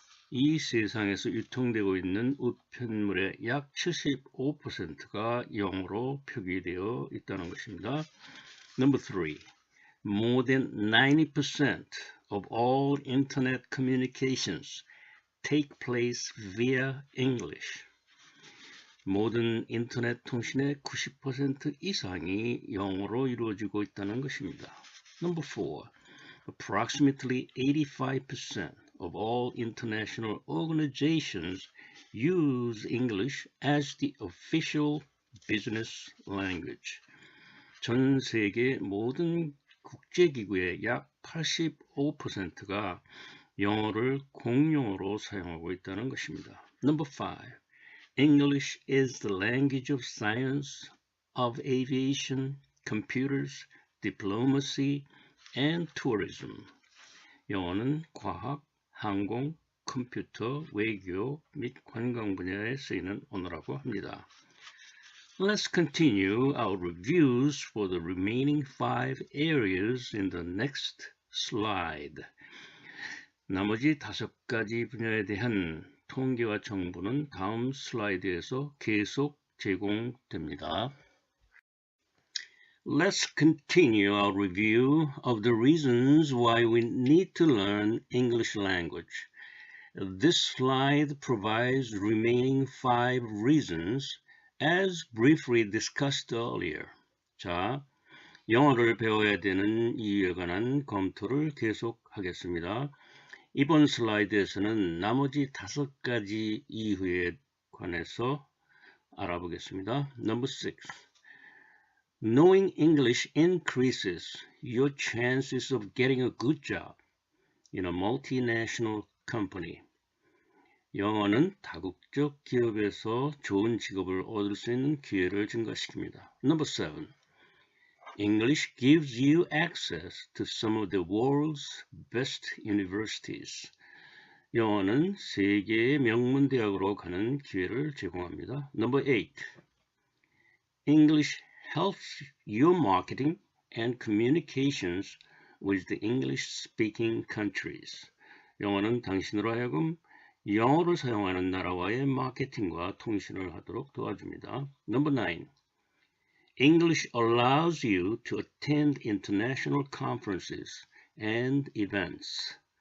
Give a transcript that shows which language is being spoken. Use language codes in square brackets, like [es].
[ko] 이 세상에서 유통되고 있는 우편물의 약 75%가 영어로 표기되어 있다는 것입니다. [en] Number 3. More than 90% of all internet communications take place via English. [ko] 모든 인터넷 통신의 90% 이상이 영어로 이루어지고 있다는 것입니다. [en] Number 4. Approximately 85% of all international organizations use English as the official business language. [ko] 전 세계 모든 국제기구의 약 85%가 영어를 공용어로 사용하고 있다는 것입니다. [en] Number 5. English is the language of science, of aviation, computers, diplomacy, and tourism. [ko] 영어는 과학, 항공, 컴퓨터, 외교 및 관광 분야에 쓰이는 언어라고 합니다. [en] Let's continue our reviews for the remaining 5 areas in the next slide. [ko] 나머지 5가지 분야에 대한 통계와 정보는 다음 슬라이드에서 계속 제공됩니다. [en] Let's continue our review of the reasons why we need to learn English language. This slide provides remaining 5 reasons as briefly discussed earlier. [ko] 자, 영어를 배워야 되는 이유에 관한 검토를 계속하겠습니다. 이번 슬라이드에서는 나머지 5가지 이유에 관해서 알아보겠습니다. [en] Number 6. Knowing English increases your chances of getting a good job in a multinational company. [ko] 영어는 다국적 기업에서 좋은 직업을 얻을 수 있는 기회를 증가시킵니다. [en] Number 7. English gives you access to some of the world's best universities. [ko] 영어는 세계의 명문 대학으로 가는 기회를 제공합니다. [en] Number 8. English helps your marketing and communications with the English-speaking countries. [ko] 영어는 당신으로 하여금 영어를 사용하는 나라와의 마케팅과 통신을 하도록 도와줍니다. [en] Number 9. English allows you to attend international conferences and events.